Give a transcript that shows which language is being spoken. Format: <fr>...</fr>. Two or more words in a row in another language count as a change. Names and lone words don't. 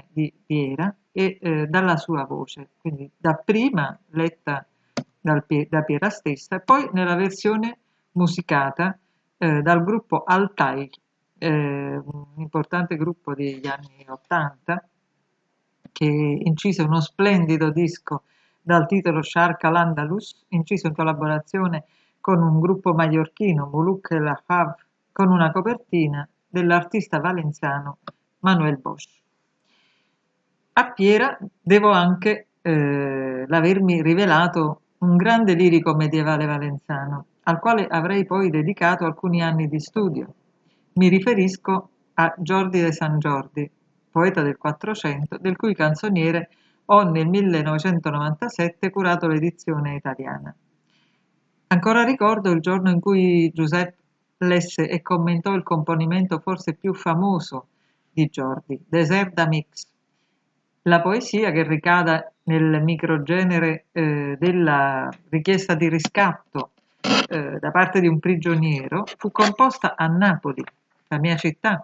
<it>di Piera e dalla sua voce, quindi dapprima letta da Piera stessa e poi nella versione musicata dal gruppo Altai, un importante gruppo degli anni '80 che incise uno splendido disco dal titolo Shark al-Andalus, inciso in collaborazione con un gruppo maiorchino, Moulouk El Hav, con una copertina dell'artista valenziano Manuel Bosch. A Piera devo anche l'avermi rivelato un grande lirico medievale valenzano, al quale avrei poi dedicato alcuni anni di studio. Mi riferisco a Jordi de San Giordi, poeta del Quattrocento, del cui canzoniere ho nel 1997 curato l'edizione italiana. Ancora ricordo il giorno in cui Giuseppe lesse e commentò il componimento forse più famoso di Giordi, Désert d'Amix, la poesia che ricada nel microgenere della richiesta di riscatto da parte di un prigioniero, fu composta a Napoli, la mia città.</it>